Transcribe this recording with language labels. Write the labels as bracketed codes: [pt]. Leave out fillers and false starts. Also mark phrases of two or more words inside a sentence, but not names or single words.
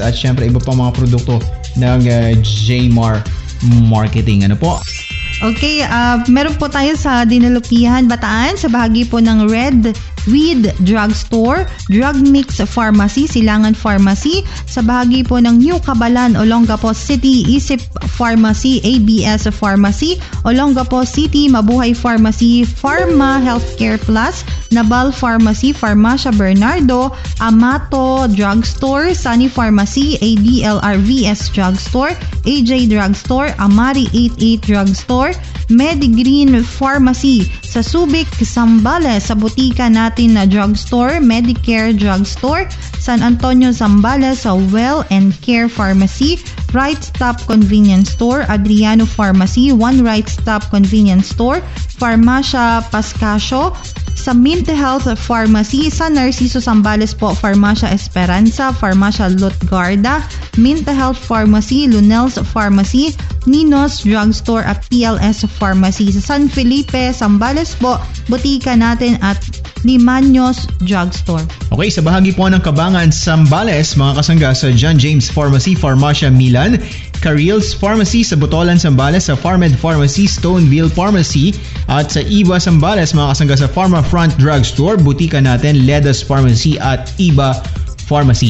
[tl] At syempre iba pa mga produkto ng Jmar Marketing. Ano po? Okay, meron po tayo sa Dinalupihan, Bataan, sa bahagi po ng Red Weed Drugstore, Drug Mix Pharmacy, Silangan Pharmacy, sa bahagi po ng New Cabalan, Olongapo City, Isip Pharmacy, ABS Pharmacy, Olongapo City, Mabuhay Pharmacy, Pharma Healthcare Plus, Nabal Pharmacy, Farmacia Bernardo, Amato Drugstore, Sunny Pharmacy, ADLRVS Drugstore, AJ Drugstore, Amari 88 Drugstore, Medigreen Pharmacy, sa Subic, Zambales, sa butika natin na drugstore, Medicare Drugstore, San Antonio, Zambales, sa Well and Care Pharmacy, Right Stop Convenience Store, Adriano Pharmacy, One Right Stop Convenience Store, Farmacia Pascasio, sa Mint Health Pharmacy, sa Narciso Zambales po, Farmacia Esperanza, Farmacia Lutgarda, Mint Health Pharmacy, Lunel's Pharmacy, Ninos Drugstore at PLS Pharmacy. Sa San Felipe, Zambales po, butika natin at Limaños Drugstore. Okay, sa bahagi po ng Kabangan, Zambales, mga kasangga, sa John James Pharmacy, Farmacia Milan, Caril's Pharmacy, sa Botolan, Zambales, sa Farmed Pharmacy, Stoneville Pharmacy, at sa Iba, Zambales, mga kasangga, sa Pharma Front Drugstore, butika natin, Ledas Pharmacy at Iba Pharmacy.